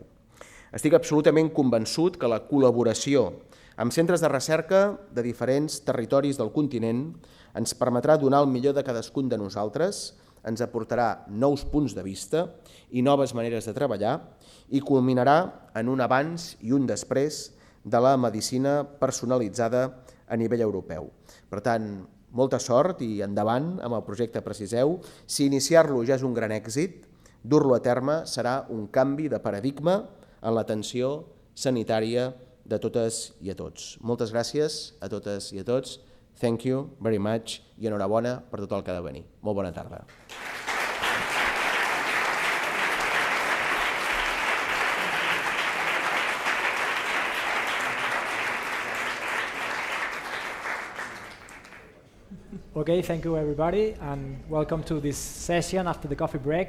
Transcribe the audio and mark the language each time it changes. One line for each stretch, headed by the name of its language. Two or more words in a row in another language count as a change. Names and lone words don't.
Catalan: Estic absolutament convençut que la col·laboració amb centres de recerca de diferents territoris del continent ens permetrà donar el millor de cadascun de nosaltres, ens aportarà nous punts de vista i noves maneres de treballar i culminarà en un abans i un després de la medicina personalitzada a nivell europeu. Per tant, molta sort i endavant amb el projecte PRECISEU. Si iniciar-lo ja és un gran èxit, dur-lo a terme serà un canvi de paradigma en l'atenció sanitària de totes i a tots. Moltes gràcies a totes i a tots.
English: Thank you very much
Catalan: i enhorabona per tot el que ha de venir. Molt bona tarda.
English: Okay, thank you everybody, and welcome to this session after the coffee break.